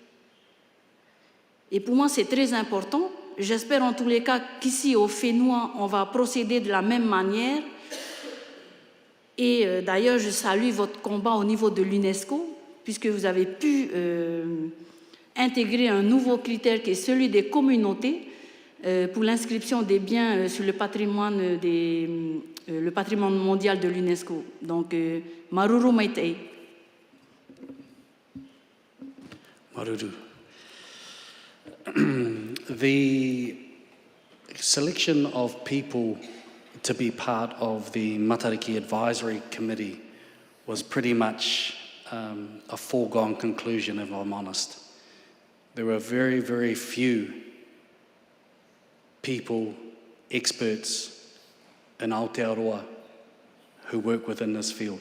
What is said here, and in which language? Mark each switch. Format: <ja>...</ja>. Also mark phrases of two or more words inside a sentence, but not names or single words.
<fr>Et pour moi, c'est très important. J'espère en tous les cas qu'ici, au Fénois, on va procéder de la même manière Et d'ailleurs, je salue votre combat au niveau de l'UNESCO, puisque vous avez pu intégrer un nouveau critère qui est celui des communautés pour l'inscription des biens sur le patrimoine mondial de l'UNESCO. Donc,</fr> <ty>maruru maitei. Maruru.</ty> <en>The selection of people to be part of the Matari'i Advisory Committee was pretty much a foregone conclusion, if I'm honest. There were very, very few people, experts in Aotearoa who work within this field.</en>